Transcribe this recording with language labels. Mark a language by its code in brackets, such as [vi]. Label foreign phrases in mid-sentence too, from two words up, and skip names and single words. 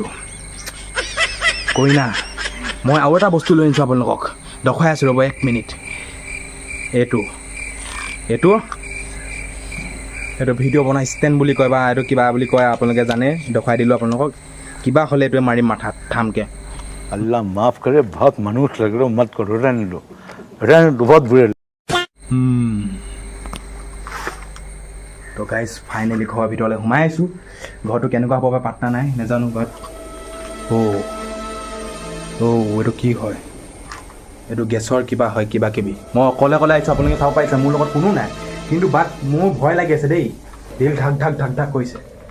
[as] কৈ না, মই আৰু এটা বস্তু লৈ আনিছোঁ আপোনালোকক, দেখাই আছোঁ ৰ'ব 1 মিনিট। এইটো এইটো ভিডিঅ' বনাই ষ্টেণ্ড বুলি কয় বা এইটো কিবা বুলি কয় আপোনালোকে জানে দেখুৱাই দিলোঁ আপোনালোকক কিবা হ'লে এইটোৱে মাৰিম মাথাত ঠামকৈ [hi] अल्लाह माफ करे बहुत मनुष्य लग रहे हो मत करो रहने दो बहुत बुरे [as] তো গাইজ ফাইনেলি ঘৰৰ ভিতৰলৈ সোমাই আহিছোঁ ঘৰটো কেনেকুৱা হ'ব বা পাত্তা নাই নাজানো ঘৰত এইটো কি হয় এইটো গেছৰ কিবা হয় কিবা কিবি মই অকলে আহিছোঁ আপোনালোকে চাব পাৰিছে মোৰ লগত কোনো নাই কিন্তু বাট মোৰ ভয় লাগি আছে দেই দিল ঢাক ঢাক ঢাক ঢাক কৰিছে